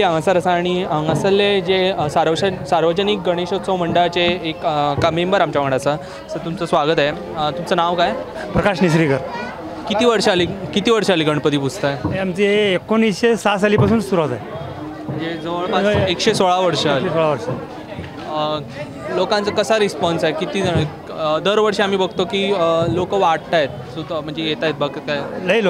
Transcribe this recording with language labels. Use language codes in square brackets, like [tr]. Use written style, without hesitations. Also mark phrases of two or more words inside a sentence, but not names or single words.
[kok] हांगासर आसा आणि हांगासरले जे सार्वजनिक गणेशोत्सव मंडळाचे एक मेंबर आमच्या वांगडा आसा. [mr] सर तुमचं स्वागत आहे. तुमचं नाव काय? प्रकाश निसरीकर. किती वर्ष आली गणपती पुजताय? आमची 1906 सालीपासून सुरुवात आहे. म्हणजे जवळपास 116 वर्ष. 116 वर्ष. लोकांचा कसा रिस्पॉन्स आहे? किती जण दरवर्षी आम्ही बघतो की लोक वाटत आहेत, म्हणजे येत आहेत बघ काय